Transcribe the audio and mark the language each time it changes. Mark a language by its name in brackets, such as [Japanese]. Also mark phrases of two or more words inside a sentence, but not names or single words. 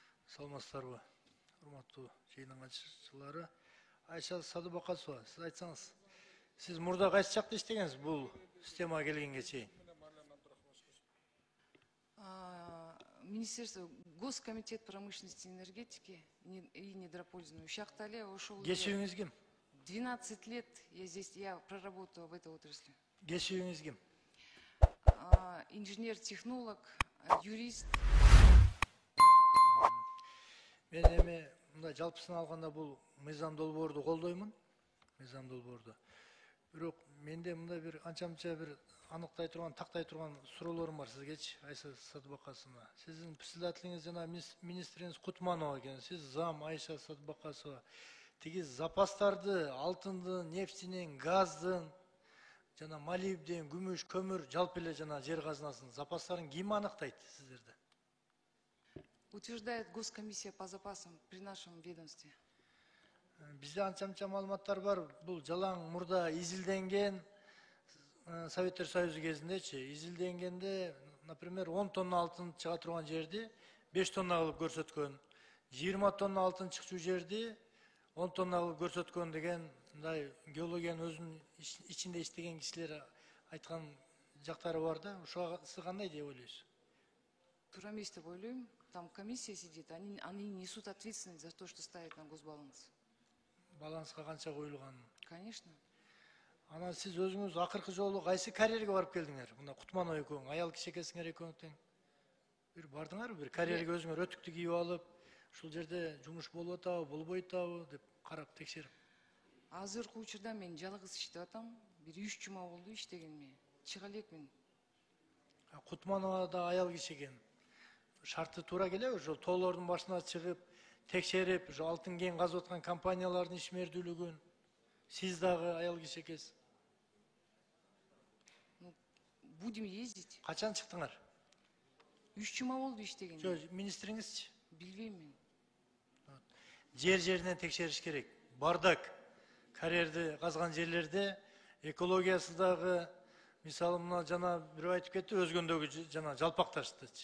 [Kyrgyz] Саламатсыздарбы, урматтуу жыйын катчылары. Айша Садыбакасова, сиз айтсаңыз, сиз мурда кайсы жакта иштегенсиз бул системага келгенге чейин? [Russian] Министерство, Госкомитет промышленности и энергетики и недропользования. Шахтале ушел. [Kyrgyz] Кесибиңиз ким? [Russian] 12 лет я здесь, я проработала в этой отрасли. [Kyrgyz] Кесибиңиз ким? [Russian] Инженер-технолог, юрист. [Kyrgyz] Мен эми мындай жалпысын алганда бул мыйзам долбоорду колдоймун. Мыйзам долбоорду. Бирок менде мындай бир анча-мынча бир аныктай турган, тактай турган суроолорум бар сизгечи, Айша Садыбакасовна. Сиздин председателиңиз жана министриңиз Кутманова экен. Сиз зам Айша Садыбакасова. Тиги запастарды, алтындын, нефтинин, газдын, жана молибден, күмүш, көмүр, жалпы эле жана жер казынасынын запастарын ким аныктайт сиздерде? [Russian] Утверждает Госкомиссия по запасам при нашем ведомстве. [Kyrgyz] Бизде анча-мынча маалыматтар бар. Бул жалаң мурда изилденген Советтер Союзу кезиндечи, изилденгенде, например, 10 тонна алтын чыга турган жерди 5 тонна кылып көрсөткөн, 20 тонна алтын чыкчу жерди 10 тонна кылып көрсөткөн деген мындай геологиянын өзүнүн ичинде иштеген кишилер айткан жактары бар да. Ошого сиз кандай деп ойлойсуз? Туура эмес деп ойлойм. [Russian] Там комиссия сидит, они несут ответственность за то, что ставят на госбаланс. [Kyrgyz] Баланска канча коюлган? [Russian] Конечно. [Kyrgyz] Анан сиз өзүңүз акыркы жолу кайсы карьерге барып келдиңер? Мына Кутманова экөөң, аял киши экенсиңер экөөң тең. Бир бардыңарбы? Бир карьерге өзүңөр өтүктү кийип алып, ушул жерде жумуш болуп атабы, болбой атабы деп карап текшерип. Азыркы учурда мен жалгыз иштеп атам. Бир 3 жума болду иштегениме. Чыга элекмин. Кутманова да аял киши экен. Шарты туура келеби? Ошол тоолордун башына чыгып, текшерип, ошо алтын кен казып аткан компаниялардын ишмердүүлүгүн. Сиз дагы аял киши экенсиз. [Russian] Будем ездить. [Kyrgyz] Качан чыктыңар? 3 жума болду иштегениме. Жок, министриңизчи? Билбейм мен. Жеринен текшериш керек. Бардак карьерди казган жерлерде экологиясы дагы, мисалы мына жана бирөө айтып кетти, өзгөндөгү жана жалпакташтычы.